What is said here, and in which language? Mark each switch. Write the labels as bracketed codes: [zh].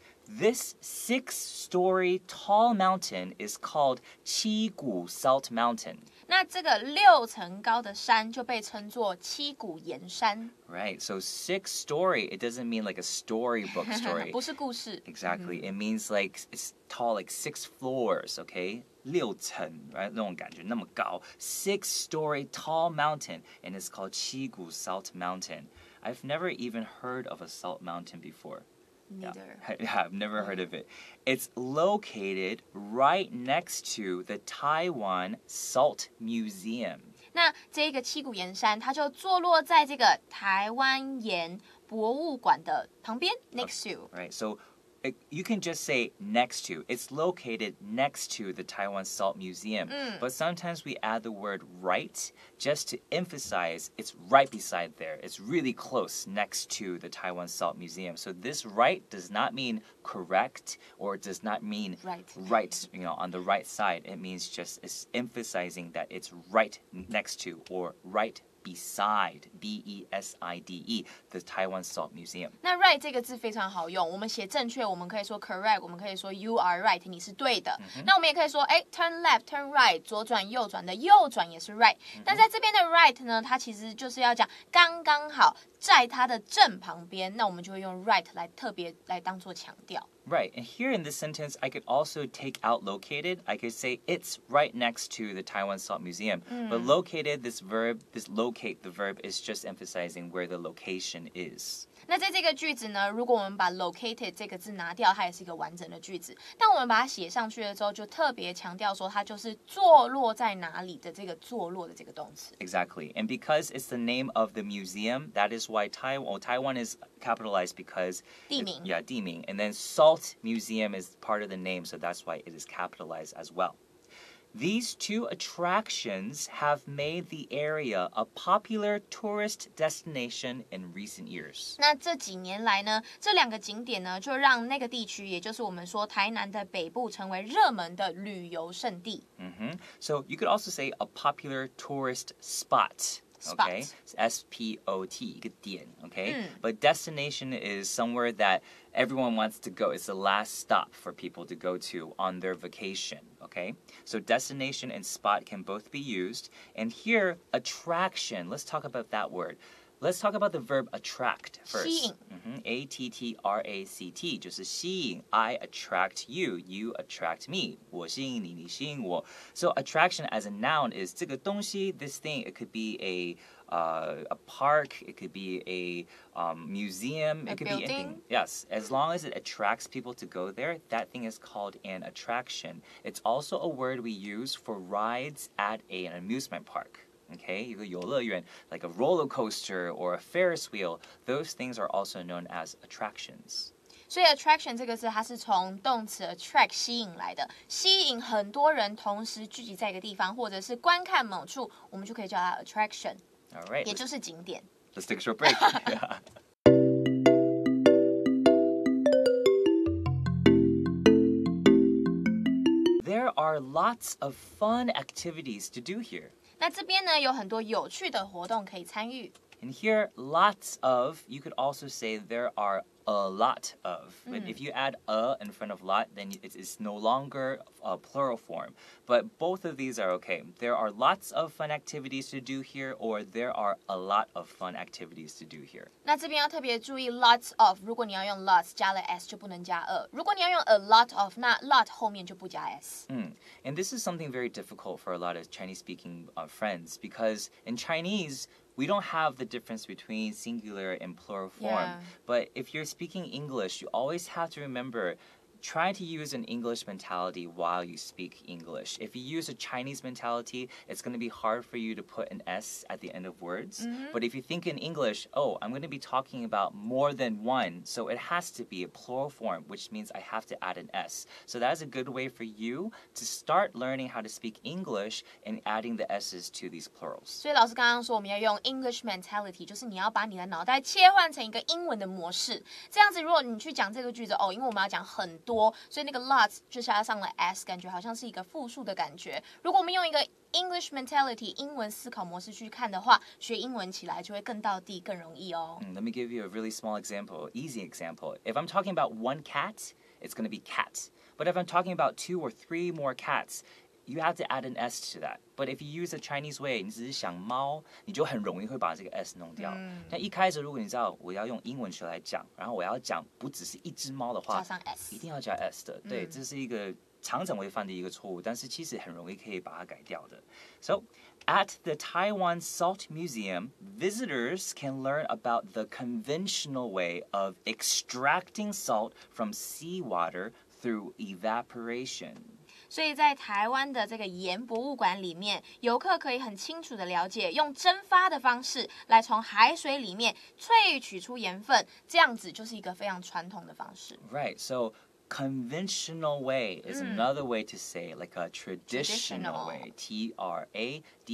[en] This 6-story tall mountain is called Cigu Salt Mountain. [zh] 那这个6层高的山就被称作七股盐山。 [en] Right, so 6-story, it doesn't mean like a storybook story. [zh] 不是故事。 [en] Exactly, it means like it's tall, like 6 floors, okay? 6层 right? [zh] 那种感觉那么高 [en] 6-story tall mountain, and it's called Cigu Salt Mountain. I've never even heard of a salt mountain before. Neither. Yeah, I've never heard of it. It's located right next to the Taiwan Salt Museum. [zh] 那这个七股盐山，它就坐落在这个台湾盐博物馆的旁边 ， [en] next to. Right, so you can just say next to. It's located next to the Taiwan Salt Museum. But sometimes we add the word right just to emphasize it's right beside there. It's really close next to the Taiwan Salt Museum. So this right does not mean correct or it does not mean right, you know, on the right side. It means just it's emphasizing that it's right next to or right beside, B-E-S-I-D-E, the Taiwan Salt Museum. [zh] 那 right 这个字非常好用，我们写正确，我们可以说 correct， 我们可以说 [en] you are right， [zh] 你是对的。那我们也可以说， [en] turn left, turn right， [zh] 左转右转的右转也是 right。但在这边的 right 呢，它其实就是要讲刚刚好在它的正旁边，那我们就会用 right 来特别来当做强调。 [en] Right, and here in this sentence, I could also take out located. I could say it's right next to the Taiwan Salt Museum. But located, this locate, the verb is just emphasizing where the location is. [zh] 那在这个句子呢，如果我们把 located 这个字拿掉，它也是一个完整的句子。但我们把它写上去了之后，就特别强调说它就是坐落在哪里的这个坐落的这个动词。 [en] Exactly, and because it's the name of the museum, that is why Taiwan is capitalized because [zh] 地名。 [en] 地名, and then Salt Museum is part of the name, so that's why it is capitalized as well. These two attractions have made the area a popular tourist destination in recent years. [zh] 那这几年来呢，这两个景点呢，就让那个地区，也就是我们说台南的北部，成为热门的旅游胜地。 [en] So you could also say a popular tourist spot. Okay, S-P-O-T, [zh] 一个点, [en] okay? But destination is somewhere that everyone wants to go. It's the last stop for people to go to on their vacation, okay? So destination and spot can both be used. And here, attraction, let's talk about that word. Let's talk about the verb attract first. [zh] 吸引。 [en] A-T-T-R-A-C-T [zh] 就是吸引 [en] I attract you, you attract me. [zh] 我吸引你，你吸引我. [en] So attraction as a noun is [zh] 这个东西, [en] this thing. It could be a park, it could be a museum, it could be anything. Yes, as long as it attracts people to go there, that thing is called an attraction. It's also a word we use for rides at an amusement park. Okay, [zh] 一个游乐园, [en] like a roller coaster or a Ferris wheel, those things are also known as attractions. [zh] 所以 attraction 这个字，它是从动词 attract 吸引来的，吸引很多人同时聚集在一个地方，或者是观看某处，我们就可以叫它 attraction. [en] All right, [zh] 也就是景点。 [en] Let's take a short break. Yeah. There are lots of fun activities to do here. [zh] 那这边呢，有很多有趣的活动可以参与。 [en] And here, lots of, you could also say there are a lot of. But if you add a in front of lot, then it's no longer a plural form. But both of these are okay. There are lots of fun activities to do here, or there are a lot of fun activities to do here. [zh] 那这边要特别注意 lots of， 如果你要用 lots 加了 s 就不能加 a。如果你要用 a lot of， 那 lot 后面就不加 s。 [en] And this is something very difficult for a lot of Chinese-speaking friends because in Chinese, we don't have the difference between singular and plural form. Yeah. But if you're speaking English, you always have to remember try to use an English mentality while you speak English. If you use a Chinese mentality, it's going to be hard for you to put an S at the end of words. But if you think in English, oh, I'm going to be talking about more than one, so it has to be a plural form, which means I have to add an S. So that is a good way for you to start learning how to speak English and adding the S's to these plurals. [zh] 所以老师刚刚说我们要用 English mentality， 就是你要把你的脑袋切换成一个英文的模式。这样子，如果你去讲这个句子，因为我们要讲很多，所以那个 lots 就加上了 s， 感觉好像是一个复数的感觉。如果我们用一个 English mentality 英文思考模式去看的话，学英文起来就会更到地，更容易哦。 [en] Let me give you a really small example, easy example. If I'm talking about one cat, it's going to be cat. But if I'm talking about 2 or 3 more cats, you have to add an S to that. But if you use a Chinese way, [zh] 你只是想猫，你就很容易会把这个 S 弄掉。但一开始如果你知道我要用英文学来讲，然后我要讲不只是一只猫的话，加上 S，一定要加 S 的。对，这是一个常常会犯的一个错误，但是其实很容易可以把它改掉的。 [en] So, at the Taiwan Salt Museum, visitors can learn about the conventional way of extracting salt from seawater through evaporation. [zh] 所以在台湾的这个盐博物馆里面，游客可以很清楚的了解，用蒸发的方式来从海水里面萃取出盐分，这样子就是一个非常传统的方式。 [en] Right, so conventional way is another way to say like a traditional way. T-R-A-D-I-T-I-O-N-A-L.